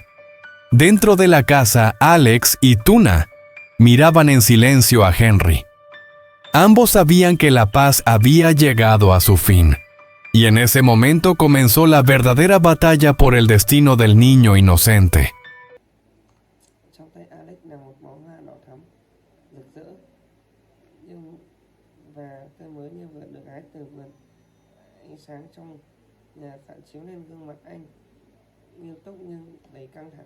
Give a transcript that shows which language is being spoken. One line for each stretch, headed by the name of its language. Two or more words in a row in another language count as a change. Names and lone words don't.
Spanish: Dentro de la casa, Alex y Tuna miraban en silencio a Henry. Ambos sabían que la paz había llegado a su fin. Y en ese momento comenzó la verdadera batalla por el destino del niño inocente.
Vietnamese: Trong tay Alex là một bó hoa đỏ thắm, rực rỡ, và tươi mới như vừa được hái từ vườn. Ánh sáng trong nhà phản chiếu lên gương mặt anh, nghiêm túc nhưng đầy căng thẳng.